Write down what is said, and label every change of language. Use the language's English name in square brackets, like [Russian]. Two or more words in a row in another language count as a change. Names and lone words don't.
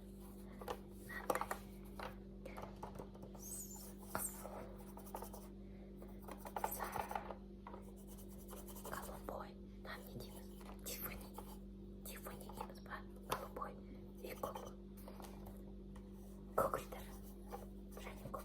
[Kazakh] Қызыл, сары, голубой. Нам не дейміз? Тиффани дейміз ба? [Russian] Голубой и көгілдір. [Kazakh] Және көк.